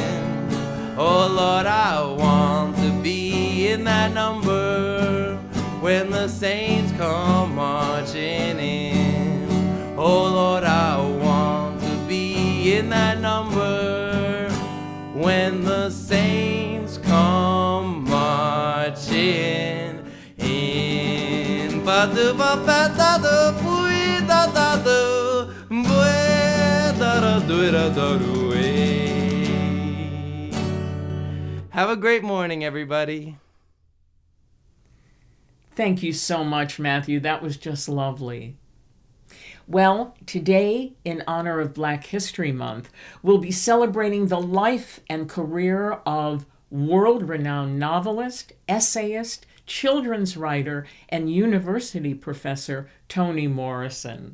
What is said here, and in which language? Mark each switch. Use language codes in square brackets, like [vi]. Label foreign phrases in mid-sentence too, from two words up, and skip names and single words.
[en] Oh, Lord, I want to be in that number when the saints come marching in. Oh, Lord, I want to be in that number when the saints come marching in. du ba ba da du bui da du bui da du Have a great morning, everybody. Thank you so much, Matthew. That was just lovely. Well, today, in honor of Black History Month, we'll be celebrating the life and career of world-renowned novelist, essayist, children's writer, and university professor Toni Morrison.